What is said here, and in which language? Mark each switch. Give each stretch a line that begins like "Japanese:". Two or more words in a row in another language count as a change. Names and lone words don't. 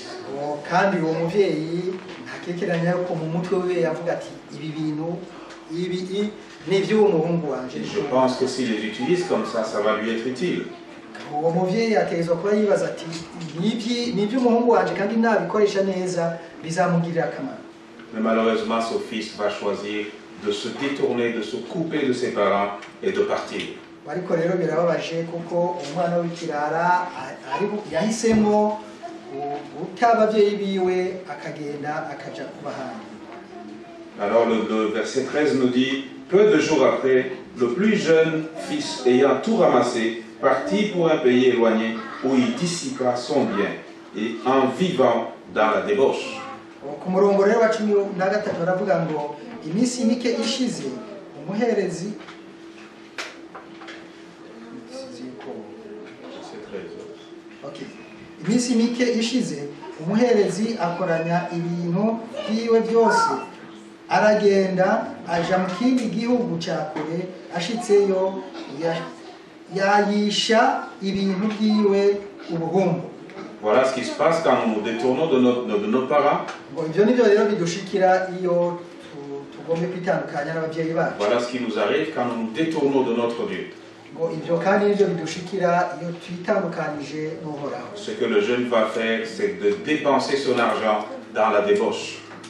Rundi: Kandi uwo muvyeyi ntakekeranya yuko mu mutwe we yavuga ati ibi bintu ibi ni iby'uwo muhungu wanje.
French: Je pense que s'il les utilise comme ça va lui être utile.
Rundi: Uwo muvyeyi ategerezwa kuba yibaza ati ni iby'umuhungu wanje kandi nabikoresha neza bizamugirira akamaro.
French: Mais malheureusement ce fils va choisir de se détourner, de se couper de ses parents et de partir.
Rundi: Ariko rero birababaje kuko umwana w'ikirara yahisemo guta abavyeyi biwe akagenda akaja kubahana.
French: Alors le verset 13 nous dit « Peu de jours après, le plus jeune fils ayant tout ramassé, partit pour un pays éloigné où il dissipa son bien et en vivant dans la débauche. »
Rundi: Ku murongo rero wa 13 baravuga ngo iminsi mike ishize umuherezi iminsi mike ishize umuherezi akoranya ibintu byiwe byose aragenda aja mu kindi gihugu cya kure ashitseyo yayisha ibintu byiwe ubuhumbu.
French: Voilà ce qui se passe quand nous nous détournons de nos parents. Voilà ce qui nous arrive quand nous nous détournons de notre Dieu. Ce que le jeune va faire, c'est de dépenser son argent dans la débauche.